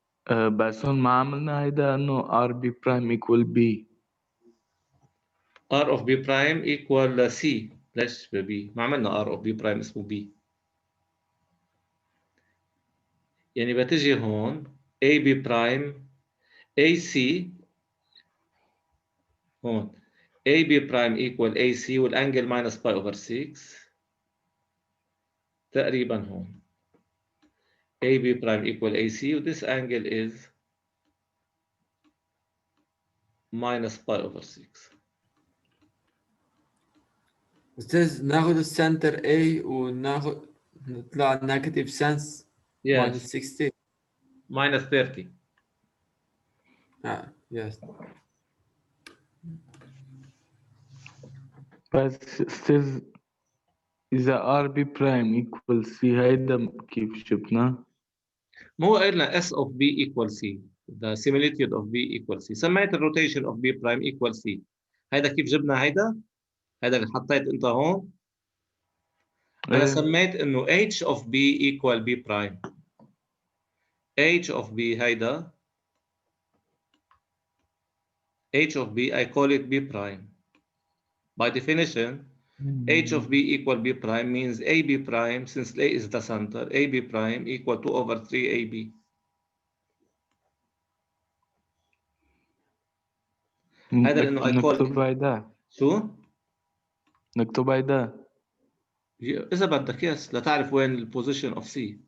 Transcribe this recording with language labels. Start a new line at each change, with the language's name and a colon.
Arabic: بس هون ما عملنا هيدا إنه
English: R B prime equal B. R of B prime equal C.
Arabic: ليش B؟ ما عملنا R of B prime اسمه B. يعني بتجي هون
English: AB prime AC هون AB prime equal AC والangle minus pi over 6
Arabic: تقريبا هون
English: AB prime equal AC this angle is minus pi over 6.
Arabic: أستاذ ناخذ السنتر A وناخذ نطلع نيجاتيف سنس
English: Yes. minus 60. Minus 30. Yes.
Arabic: بس أستاذ إذا
English: R B prime equal C
Arabic: هيدا كيف شفنا؟ ما هو قلنا
English: S of B equal C. The similitude of B equal C.
Arabic: سميت الروتيشن
English: of B prime equal C.
Arabic: هيدا كيف جبنا هيدا؟ هيدا اللي حطيت انت هون. انا سميت انه H of
English: B equal B prime. H of B هيدا H of B I call it B prime. By definition H of B equal B prime means AB prime since A is the center AB prime equal to over 3 AB.
Arabic: هذا لانه
English: I call
Arabic: نكتب هيدا شو؟ نكتب هيدا إذا بدك يس لتعرف وين البوزيشن of C.